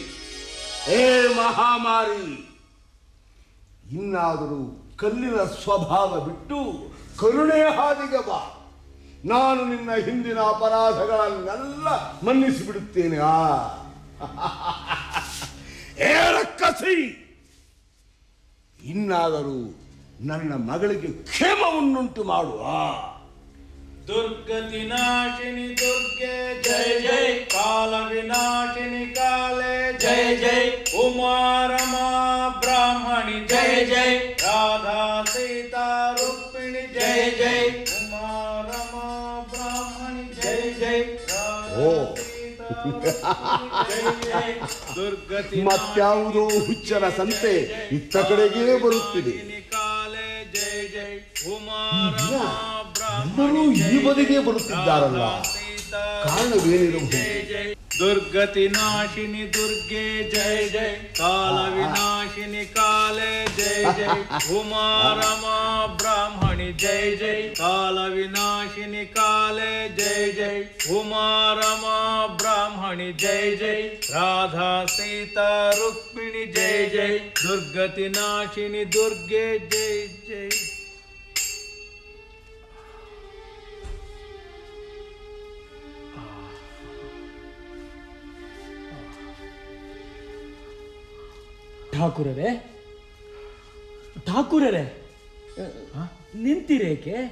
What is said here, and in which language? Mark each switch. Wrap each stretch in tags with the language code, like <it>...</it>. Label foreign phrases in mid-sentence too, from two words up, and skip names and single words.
<kn>ಏ ಮಹಾಮಾರಿ, ಇನ್ನಾದರೂ ಕಲ್ಲಿನ ಸ್ವಭಾವ ಬಿಟ್ಟು ಕರುಣೆಯ ಹಾದಿಗೆ ಬಾ. ನಾನು ನಿನ್ನ ಹಿಂದಿನ ಅಪರಾಧಗಳನ್ನೆಲ್ಲ ಮನ್ನಿಸಿಬಿಡುತ್ತೇನೆ. ಏ ರಕ್ಕಸಿ, ಇನ್ನಾದರೂ ನನ್ನ ಮಗಳಿಗೆ ಕ್ಷೇಮವನ್ನುಂಟು ಮಾಡುವ.</kn> <sa>दुर्गति नाशिनी दुर्गे जय जय, काल विनाशिनी काले जय जय, उमा रमा ब्राह्मणी जय जय, राधा सीता रुक्मिणी जय जय, उमा रमा ब्राह्मणी जय जय, राधा सीता जय जय, दुर्गति</sa> <kn>ಮತ್ಯಾವುದೋ ಹುಚ್ಚರ ಸಂತೆ ಇತ್ತ ಕಡೆಗೆ ಬರುತ್ತಿದೆ.</kn> <sa>काले जय जय, उमा</sa> <kn>ಎಲ್ಲರೂ ಈ ಬದಿಗೆ ಬರುತ್ತಿದ್ದಾರಲ್ಲ, ಕಾರಣವೇನಿರಬಹುದು?</kn> <sa>दुर्गति नाशिनी दुर्गे जय जय, काल विनाशिनी काले जय जय, उमा रमा ब्राह्मणी जय जय, काल विनाशिनी काले जय जय, उमा रमा ब्राह्मणी जय जय, राधा सीता रुक्मिणी जय जय, दुर्गति नाशिनी दुर्गे जय जय.</sa> <kn>ಠಾಕೂರರೇ, ನಿಂತಿರೇಕೆ?</kn>